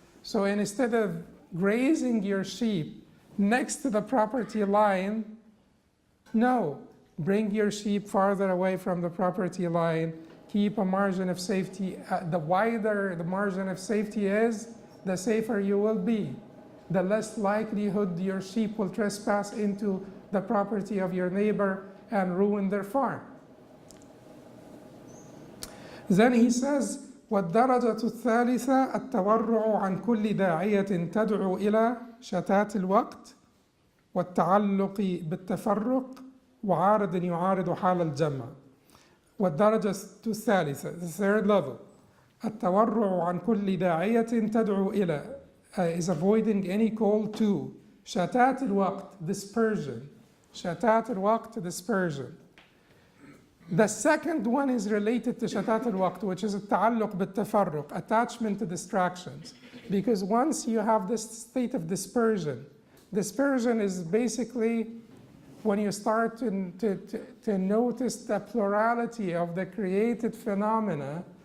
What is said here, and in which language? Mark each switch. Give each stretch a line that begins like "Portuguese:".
English: So instead of grazing your sheep next to the property line, no, bring your sheep farther away from the property line. Keep a margin of safety. The wider the margin of safety is, the safer you will be. The less likelihood your sheep will trespass into the property of your neighbor and ruin their farm. Then he says,
Arabic: وَالدَّرَجَةُ الثَّالِثَةُ التَّوَرُّعُ عَنْ كُلِّ دَاعِيَةٍ تَدْعُو إِلَى شَتَاتِ الْوَقْتِ وَالتَّعَلُّقِ بِالتَّفَرُّقِ وَعَارِضٍ يُعَارِضُ حَالَ الْجَمْعِ. وَالدَّرَجَةُ الثَّالِثَةُ,
English: the third level,
Arabic: التَّوَرُّعُ عَنْ كُلِّ دَاعِيَةٍ تَدْعُو إِلَى,
English: is avoiding any call to
Arabic: شَتَاتِ الْوَقْتِ,
English: dispersion.
Arabic: شَتَاتِ الْوَقْتِ,
English: dispersion. The second one is related to shatat al-waqt, which is
Arabic: التعلق بالتفرق,
English: attachment to distractions. Because once you have this state of dispersion is basically when you start to notice the plurality of the created phenomena